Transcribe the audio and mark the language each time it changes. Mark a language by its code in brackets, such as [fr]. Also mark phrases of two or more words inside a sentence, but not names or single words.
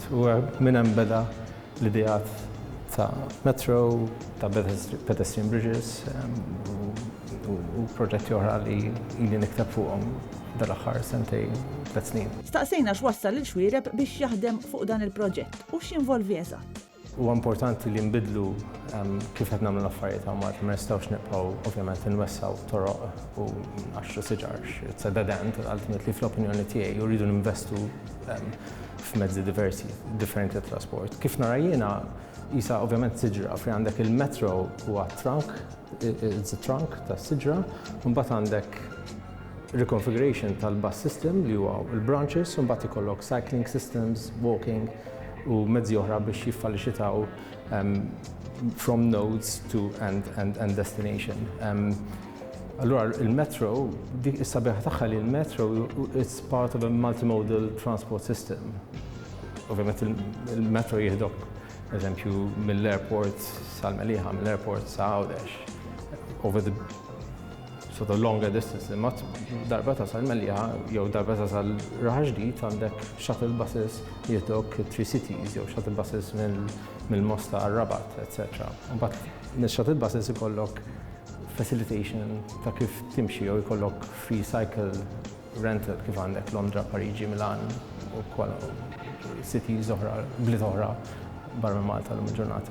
[mt] U minn hemm beda l-idejat ta' metro, ta' [en] pedestrian bridges [mt] u proġetti oħra li nikteb fuqhom dal-aħħar sentejn 3 snin. Staqsejna x'wassal lil Xwiereb biex jaħdem fuq dan il-proġett u x'involvi eżatt. Huwa importanti li nbidlu kif qed nagħmlu l-affarijiet hawn Malta, ma nistgħux nibqgħu ovvjament inwessaw toroq u għaxru siġarx. [en] It's a dead end, ultimately [mt] fl-opinjoni tiegħi u rridu ninvestu f'mezzi differenti ta' trasport. Kif nara jiena isa ovvjament siġra fi għandek il-metro huwa trunk, [en] it's a trunk [mt] ta' siġra, u mbagħad għandek reconfiguration tal- [en] bus system [mt] li huwa il-branches, u mbagħad ikollok [en] cycling systems, walking [mt] u mezzi oħra biex jiffaċilitaw [en] from nodes to and destination. [mt] Allura il-metro, dik is-sabiħa tagħha li l-metro [en] it's part of a multimodal transport system. [mt] Ovvjament il-metro jieħdok eżempju mill-airport sal-Meliħa, mill-airport sa' Għawdex [en] over the sort of longer distance, [mt] imma darba ta' sal-Meliħa jew darba ta' sal-Raħa Ġdid għandek [en] shuttle buses [mt] jieħdok Tri-Cities jew [en] shuttle buses [mt] mill-Mosta għar-Rabat, etc. Mbagħad mis- [en] shuttle buses [mt] ikollok facilitation ta' kif timxi jew ikollok [en] free cycle rental [mt] kif għandek Londra, Pariġi, Milan u cities oħra, bliet oħra barra Malta l ġurnata.